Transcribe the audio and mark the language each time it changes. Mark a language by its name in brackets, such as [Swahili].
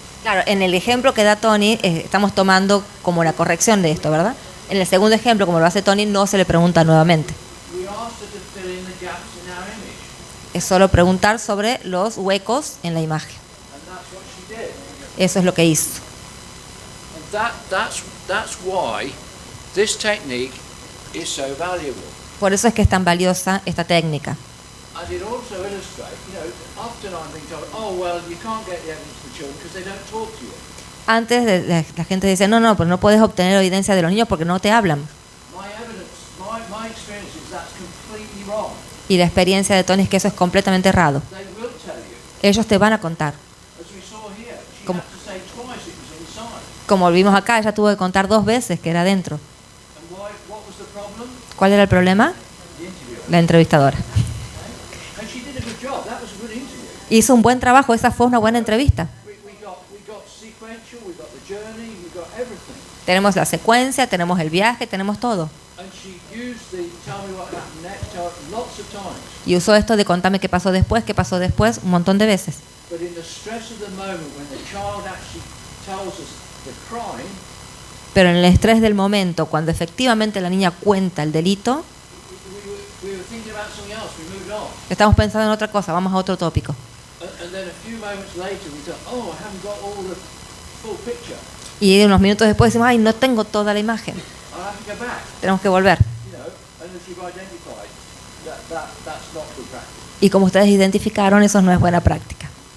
[Spanish] Claro, en el ejemplo que da Tony, estamos tomando como la corrección de esto, ¿verdad? En el segundo ejemplo, como lo hace Tony, no se le pregunta nuevamente. [English] We asked her to fill in the gaps in our image, [Spanish] Es solo preguntar sobre los huecos en la imagen. [English] and that's what she did. [Spanish] Eso es lo que hizo. [English] And that's why this technique is so valuable. [Spanish] Por eso es que es tan valiosa esta técnica. [English] And it also illustrates, often I'm being told, oh, well, you can't get the evidence of the children because they don't talk to you. [Spanish] Antes la gente dice, no, pero no puedes obtener evidencia de los niños porque no te hablan. [English] My experience is that's completely wrong. [Spanish] Y la experiencia de Tony es que eso es completamente errado. [English] They will tell you. [Spanish] Ellos te van a contar. [English] As we saw here, she [Spanish] Como- [English] had to say twice it was inside. [Spanish] Como vimos acá, ella tuvo que contar 2 veces que era adentro. [English] And what was the problem? [Spanish] ¿Cuál era el problema? [English] The interviewer. [Spanish] La entrevistadora. [English] And she did a good job. That was a good interview. [Spanish] Hizo un buen trabajo, esa fue una buena entrevista. [English] We got sequential, we got the journey, we got everything. [Spanish] Tenemos la secuencia, tenemos el viaje, tenemos todo. [English] And she used the tell me what happened next lots of times. [Spanish] Y usó esto de contame qué pasó después, un montón de veces. [English] But in the stress of the moment when the child actually tells us the crime, [Spanish] Pero en el estrés del momento, cuando efectivamente la niña cuenta el delito, [English] we were thinking about something else, we moved on. [Spanish] estamos pensando en otra cosa, vamos a otro tópico. [English] And then a few moments later we thought, oh, I haven't got all the full picture. [Spanish] Y unos minutos después decimos, ay, no tengo toda la imagen. [English] I'll have to go back. [Spanish] Tenemos que volver. [English] And as you've identified, that's not good practice. [Spanish] Y como ustedes identificaron, eso no es buena práctica.